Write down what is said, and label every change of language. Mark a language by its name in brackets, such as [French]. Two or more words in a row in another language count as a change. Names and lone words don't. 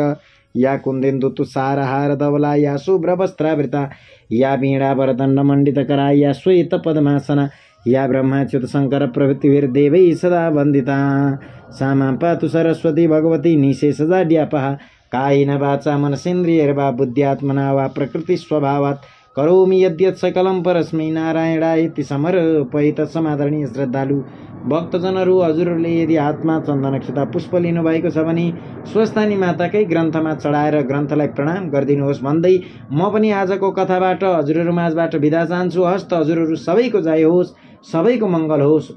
[Sanskrit] या कुन्देन्दु तुषारहार धवला या शुभ्रवस्त्रावृता या वीणावरदण्डमण्डितकरा या श्वेत पद्मासना या ब्रह्माच्युत शंकर प्रभृतिभिर्देवैः सदा वन्दिता। सा मां पातु सरस्वती भगवती निशेषजाड्यापहा कायेन वाचा मनसेन्द्रियैर्वा बुद्ध्यात्मना वा प्रकृतिस्वभावात् करोमि यद्यत् सकलं परस्मै नारायणायेति समर्पयित। [Nepali] समादरणीय श्रद्धालु भक्तजनहरू, हजुरहरूले यदि हातमा चन्दन अक्षता पुष्प लिनुभएको छ भने स्वस्थानी माताकै ग्रन्थमा चढाएर ग्रन्थलाई प्रणाम गरिदिनुहोस् भन्दै म पनि आजको कथाबाट हजुरहरू माझबाट बिदा चाहन्छु। हस्त हजुरहरू सबैको जय होस्, सबैको मङ्गल होस्।